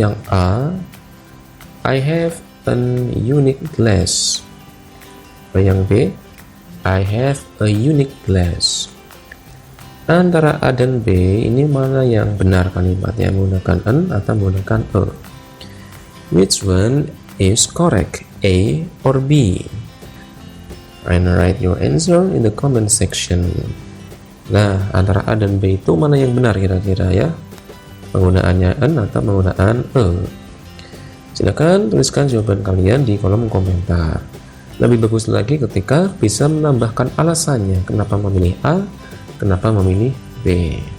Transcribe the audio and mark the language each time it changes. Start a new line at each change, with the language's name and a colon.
Indonesian: Yang A,
English: I have an unique glass.
Indonesian: Yang B,
English: I have a unique glass.
Indonesian: Antara A dan B, ini mana yang benar kalimatnya, menggunakan an atau menggunakan e?
English: Which one is correct, A or B? And write your answer in the comment section.
Indonesian: Nah, antara A dan B itu mana yang benar kira-kira ya? Penggunaannya an atau penggunaan e? Silakan tuliskan jawaban kalian di kolom komentar. Lebih bagus lagi ketika bisa menambahkan alasannya kenapa memilih A, kenapa memilih B.